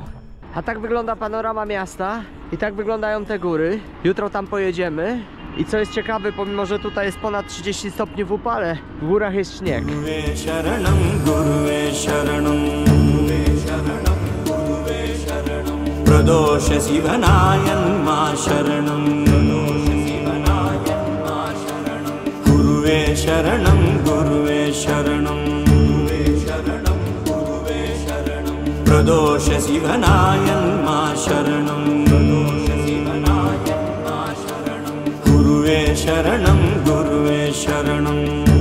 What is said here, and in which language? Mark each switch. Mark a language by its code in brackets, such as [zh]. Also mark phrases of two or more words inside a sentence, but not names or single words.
[pl] A tak wygląda panorama miasta i tak wyglądają te góry. Jutro tam pojedziemy. I co jest ciekawe, pomimo że tutaj jest ponad 30 stopni w upale, w górach jest śnieg. [sa] Pradosha Sivanayan ma sharanam, Guruve sharanam, Guruve sharanam, Pradosha Sivanayan ma sharanam, Guruve sharanam, Guruve sharanam,